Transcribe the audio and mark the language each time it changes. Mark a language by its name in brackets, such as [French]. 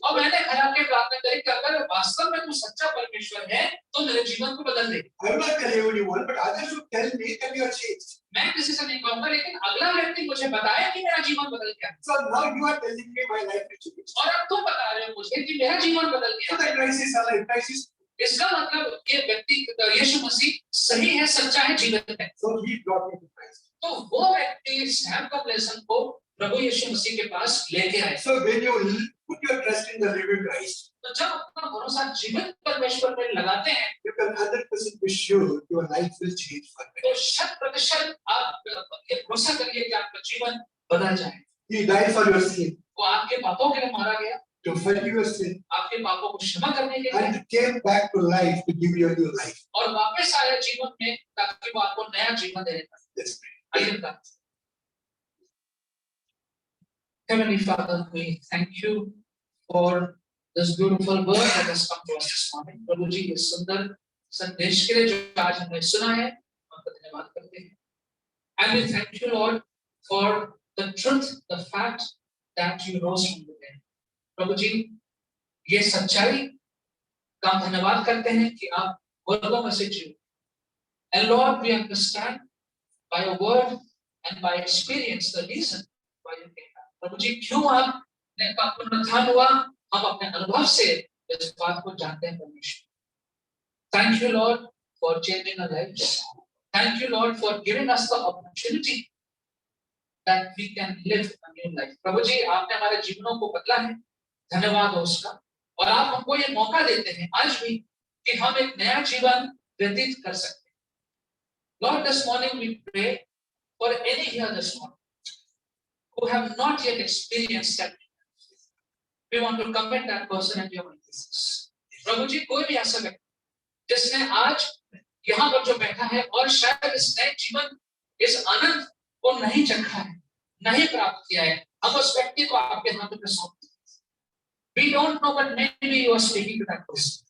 [Hindi] और मैंने घर आके प्रार्थना करी कि अगर वास्तव में तू सच्चा परमेश्वर है तो मेरे जीवन को बदल दे। [English] I will not tell everyone, but others should tell me that you are changed. [Hindi] मैं किसी से नहीं कहूंगा, लेकिन अगला व्यक्ति मुझे बताए कि मेरा जीवन बदल गया। [English] So now you are telling me my life is changed. [Hindi] और अब तुम बता रहे हो मुझे कि मेरा जीवन बदल [English] So [Hindi] गया। [English] the Christ is alive. Christ is. [Hindi] इसका मतलब ये व्यक्ति यीशु मसीह सही है, सच्चा है, जीवित है। [English] So he brought me to Christ. [Hindi] तो वो व्यक्ति सैम कबलेसन को प्रभु यीशु मसीह के पास लेके आए। [English] So when you put your trust in the living Christ, [Hindi] तो जब अपना भरोसा जीवित परमेश्वर पर लगाते हैं, [English] you can 100% be sure your life will change forever. [Hindi] तो 100% आप ये भरोसा करिए कि आपका जीवन बदल जाए। [English] He died for your sin, [Hindi] वो आपके पापों के लिए मारा गया, [English] to forgive your sin, [Hindi] आपके पापों को क्षमा करने के लिए, [English] and came back to life to give you a new life. [Hindi] और वापस आया जीवन में ताकि वो आपको नया जीवन देने पाए। [English] Let's pray. [Hindi] आइए प्रार्थना। [English] Heavenly Father, we thank you for this beautiful word that has come to us this morning. [Hindi] प्रभु जी ये सुंदर संदेश के लिए जो आज हमने सुना है, आपका धन्यवाद करते हैं। [English] And we thank you, Lord, for the truth, the fact that you rose from the dead. [Hindi] प्रभु जी ये सच्चाई का हम धन्यवाद करते हैं कि आप मुर्दों में से जी। [English] And Lord, we understand by your word and by experience the reason why you came back. [Hindi] प्रभु जी क्यों आपने का पुनरुत्थान हुआ, हम अपने अनुभव से इस बात को जानते हैं परमेश्वर। [English] Thank you, Lord, for changing our lives. Thank you, Lord, for giving us the opportunity that we can live a new life. [Hindi] प्रभु जी आपने हमारे जीवनों को बदला है, धन्यवाद हो उसका। और आप हमको ये मौका देते हैं आज भी कि हम एक नया जीवन व्यतीत कर सकते हैं। [English] Lord, this morning we pray for any here this morning who have not yet experienced that. We want to commit that person into your hands. [Hindi] प्रभु जी कोई भी ऐसा व्यक्ति जिसने आज यहाँ पर जो बैठा है और शायद इस नए जीवन, इस आनंद को नहीं चखा है, नहीं प्राप्त किया है, हम उस व्यक्ति को आपके हाथों में सौंपते हैं। [English] We don't know, but maybe you are speaking to that person.